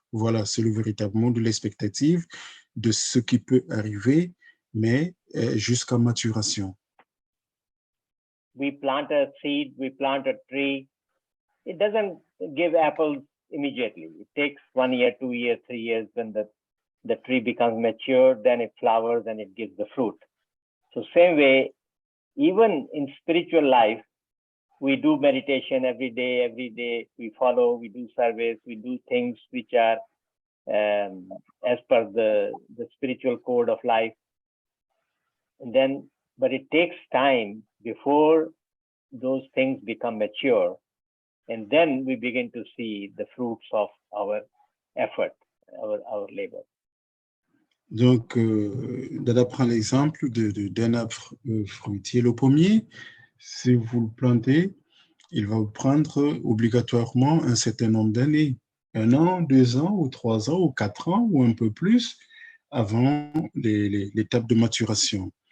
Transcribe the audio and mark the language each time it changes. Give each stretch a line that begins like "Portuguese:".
French: Voilà, c'est le véritable mot de l'expectative de ce qui peut arriver, mais jusqu'à maturation.
English: We plant a seed, we plant a tree. It doesn't give apples immediately. It takes 1 year, 2 years, 3 years. When the tree becomes mature, then it flowers and it gives the fruit. So same way, even in spiritual life, we do meditation every day, we follow, we do service, we do things which are as per the spiritual code of life. And then, but it takes time before those things become mature. And then we begin to see the fruits of our effort, our labor.
French: Donc, Dada prend l'exemple d'un arbre fruitier. Le pommier, si vous le plantez, il va vous prendre obligatoirement un certain nombre d'années. 1 an, 2 ans, ou 3 ans, ou 4 ans, ou un peu plus, avant l'étape de maturation.